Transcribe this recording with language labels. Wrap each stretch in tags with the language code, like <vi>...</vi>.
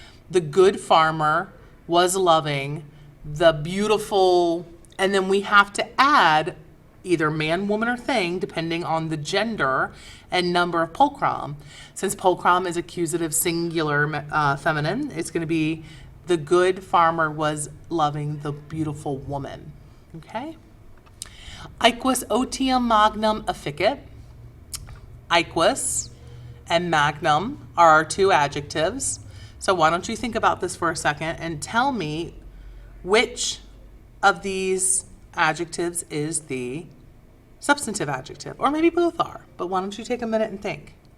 <en>The good farmer was loving the beautiful, and then we have to add either man, woman, or thing, depending on the gender and number of pulchron. Since pulchron is accusative singular feminine, it's going to be the good farmer was loving the beautiful woman. Okay?</en> <la>Aequus otium magnum efficit.</la> <en>Aequus and magnum are our two adjectives. So why don't you think about this for a second and tell me which of these adjectives is the substantive adjective, or maybe both are, but why don't you take a minute and think.</en>